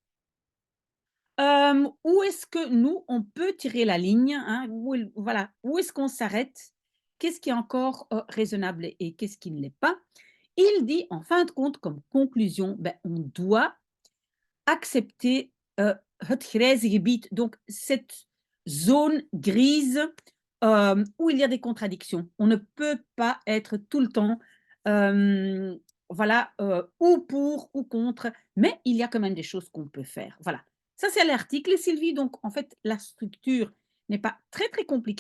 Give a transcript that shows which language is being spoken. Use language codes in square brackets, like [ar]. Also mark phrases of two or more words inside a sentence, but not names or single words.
[fr] Où est-ce que nous, on peut tirer la ligne, hein? Voilà, où est-ce qu'on s'arrête? Qu'est-ce qui est encore, raisonnable et qu'est-ce qui ne l'est pas? Il dit en fin de compte comme conclusion, ben, on doit accepter [nl] het grijze gebied, [fr] donc cette zone grise où il y a des contradictions. On ne peut pas être tout le temps euh, voilà, ou pour ou contre, mais il y a quand même des choses qu'on peut faire. Voilà. Ça, c'est l'article, Sylvie. Donc, en fait, la structure n'est pas très, très compliquée.